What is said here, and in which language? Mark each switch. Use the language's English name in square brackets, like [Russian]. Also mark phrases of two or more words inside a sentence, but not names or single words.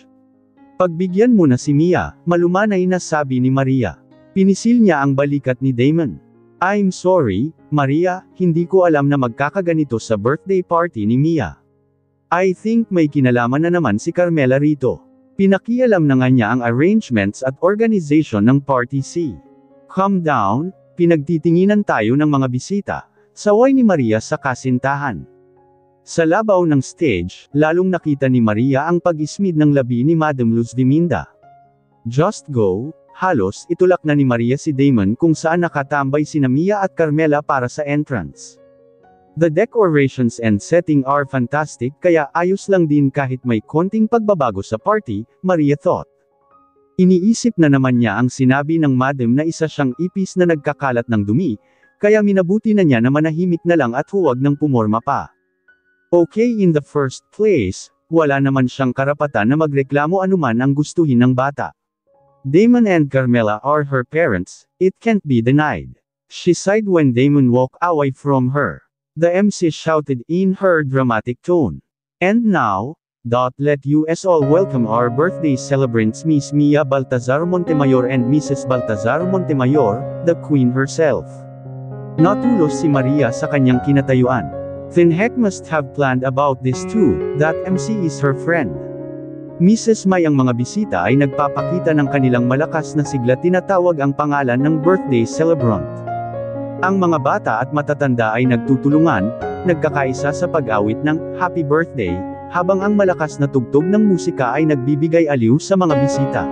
[Filipino] Pagbigyan mo na si Mia, malumanay na sabi ni Maria. Pinisil niya ang balikat ni Damon. [English] I'm sorry, [Filipino] Maria, hindi ko alam na magkakaganito sa [English] birthday party [Filipino] ni Mia. [English] I think [Filipino] may kinalaman na naman si Carmela rito. Pinakialam na nga niya ang arrangements at organization ng party C. [English] Calm down, [Filipino] pinagtitinginan tayo ng mga bisita, saway ni Maria sa kasintahan. Sa labaw ng stage, lalong nakita ni Maria ang pag-ismid ng labi ni Madam Luz Diminda. [English] Just go, [Filipino] halos itulak na ni Maria si Damon kung saan nakatambay sina Mia at Carmela para sa entrance. [English] The decorations and setting are fantastic [Filipino] kaya ayos lang din kahit may konting pagbabago sa party, Maria thought. Iniisip na naman niya ang sinabi ng madam na isa siyang ipis na nagkakalat ng dumi, kaya minabuti na niya na manahimik na lang at huwag nang pumorma pa. [English] Okay, in the first place, [Filipino] wala naman siyang karapatan na magreklamo anuman ang gustuhin ng bata. [English] Damon and Carmela are her parents, it can't be denied. She sighed when Damon walked away from her. The MC shouted in her dramatic tone. And now, let us all welcome our birthday celebrants Miss Mia Baltazar Montemayor and Mrs. Baltazar Montemayor, the Queen herself. [Filipino] Natulos si Maria sa kanyang kinatayuan. [English] Then heck must have planned about this too, that MC is her friend. Mrs. [Filipino] May ang mga bisita ay nagpapakita ng kanilang malakas na sigla tinatawag ang pangalan ng birthday celebrant. Ang mga bata at matatanda ay nagtutulungan, nagkakaisa sa pag-awit ng Happy Birthday, habang ang malakas na tugtog ng musika ay nagbibigay aliw sa mga bisita.